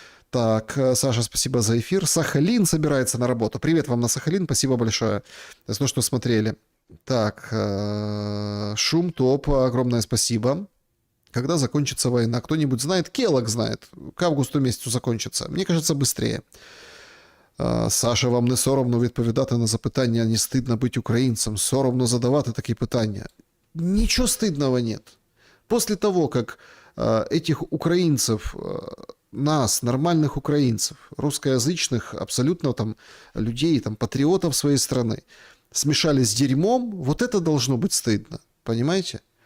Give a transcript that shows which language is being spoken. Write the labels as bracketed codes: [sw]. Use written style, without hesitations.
[ru] Так, Саша, спасибо за эфир. Сахалин собирается на работу. Привет вам на Сахалин, спасибо большое за то, что смотрели. Так, Шум топ, огромное спасибо. Когда закончится война? Кто-нибудь знает? Келлог знает. К августу месяцу закончится. Мне кажется, быстрее. [uk] Саша, вам не соромно відповідати на запитання, [ru] не стидно быть украинцем, [uk] соромно задавати такі питання. [ru] Ничего стыдного нет. После того, как этих украинцев, нас, нормальных украинцев, русскоязычных, абсолютно там людей, там патриотов своей страны, смешали с дерьмом, вот это должно быть стыдно, понимаете?